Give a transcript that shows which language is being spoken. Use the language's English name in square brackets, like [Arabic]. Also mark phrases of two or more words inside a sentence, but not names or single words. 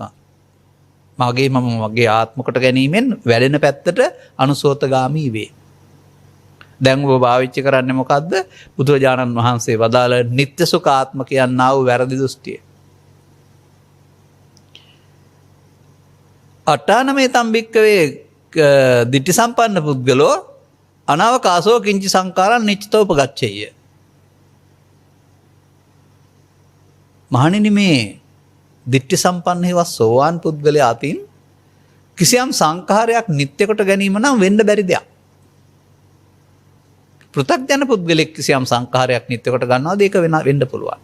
[Sinhala] මගේ මම මගේ ආත්ම කොට ගැනීමෙන් වැඩෙන පැත්තට අනුසෝතගාමී වේ. දැන් ඔබ භාවිතා කරන්නේ මොකද්ද? බුදුරජාණන් වහන්සේ වදාළ නිත්‍ය සුඛ ආත්ම කියනා වූ වැරදි දෘෂ්ටිය. [Pali] අට්ඨානමේ තම්බික්කවේ දිට්ඨි සම්පන්න පුද්ගලෝ අනවකාසෝ කිංචි සංකාරං නිච්චතෝ උපගච්ඡේය. [Sinhala] මහණෙනි මේ [Pali] දිට්ඨි සම්පන්න [Sinhala] හේවස් සෝවාන් පුද්ගලයා අතින් කිසියම් සංඛාරයක් නිත්‍ය කොට ගැනීම නම් වෙන්න බැරි දෙයක්. පෘථග්ජන පුද්ගලෙක් කිසියම් සංඛාරයක් නිත්‍ය කොට ගන්නවාද ඒක වෙන්න පුළුවන්.